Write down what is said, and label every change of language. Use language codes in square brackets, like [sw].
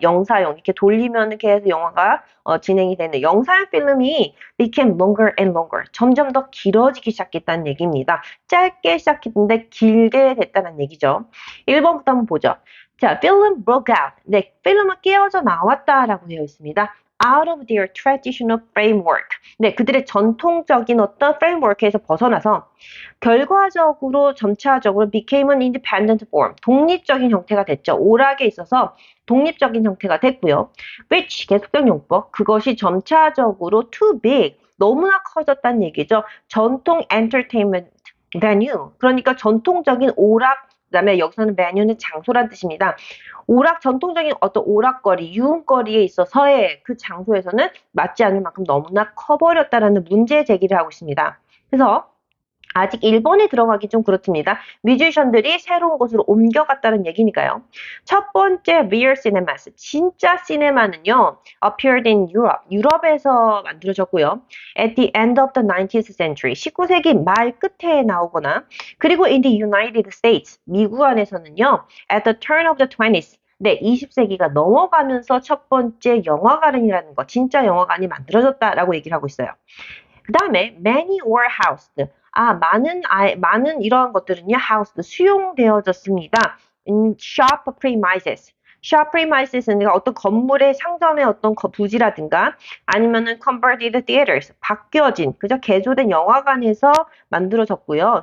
[ko] 영사용 이렇게 돌리면 계속 영화가 진행이 되는 영상 필름이 [en] became longer and longer. [ko] 점점 더 길어지기 시작했다는 얘기입니다. 짧게 시작했는데 길게 됐다는 얘기죠. 1번부터 한번 보죠. 자, [en] film broke out. [ko] 네, 필름은 깨어져 나왔다라고 되어 있습니다. [en] out of their traditional framework. [ko] 네, 그들의 전통적인 어떤 framework에서 벗어나서 결과적으로 점차적으로 [en] became an independent form. [ko] 독립적인 형태가 됐죠. 오락에 있어서 독립적인 형태가 됐고요. which 계속적 용법. 그것이 점차적으로 [en] too big. [ko] 너무나 커졌다는 얘기죠. 전통 entertainment venue. 그러니까 전통적인 오락 그다음에 여기서는 venue는 장소란 뜻입니다. 전통적인 어떤 오락거리, 유흥거리에 있어서의 그 장소에서는 맞지 않을 만큼 너무나 커버렸다라는 문제 제기를 하고 있습니다. 그래서 아직 일본에 들어가기 좀 그렇습니다. 뮤지션들이 새로운 곳으로 옮겨갔다는 얘기니까요. 첫 번째 real cinemas, 진짜 시네마는요. [en] appeared in Europe, [ko] 유럽에서 만들어졌고요. [en] at the end of the 19th century, [ko] 19세기 말 끝에 나오거나 그리고 [en] in the United States, [ko] 미국 안에서는요. [en] at the turn of the 20th, [ko] 네, 20세기가 넘어가면서 첫 번째 영화관이라는 거, 진짜 영화관이 만들어졌다라고 얘기를 하고 있어요. 그 다음에 [en] many were housed. [ko] 많은 이러한 것들은요, housed, 수용되어졌습니다. [en] in shop premises. [ko] shop premises는 어떤 건물의 상점의 어떤 부지라든가 아니면은 [en] converted theaters, [ko] 바뀌어진, 그죠? 개조된 영화관에서 만들어졌고요.